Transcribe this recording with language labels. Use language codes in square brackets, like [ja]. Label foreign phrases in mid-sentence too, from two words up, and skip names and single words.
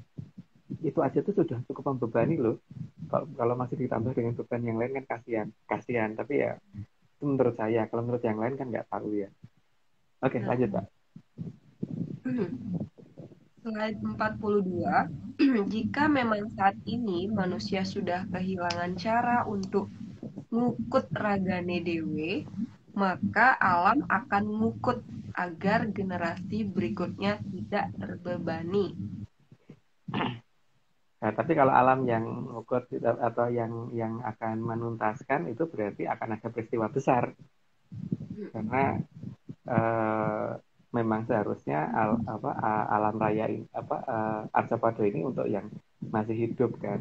[id] Itu aja tuh sudah cukup membebani loh. Kalau masih ditambah dengan beban yang lain kan kasihan. Tapi ya itu menurut saya. Kalau menurut yang lain kan nggak tahu ya. Oke, lanjut Pak. Slide 42. Jika memang saat ini manusia sudah kehilangan cara untuk [jv] ngukut ragane dewe, [id] maka alam akan ngukut agar generasi berikutnya tidak terbebani. Nah, tapi kalau alam yang ngukut atau yang akan menuntaskan, itu berarti akan ada peristiwa besar. Karena memang seharusnya alam raya ini, Arjapado ini untuk yang masih hidup kan.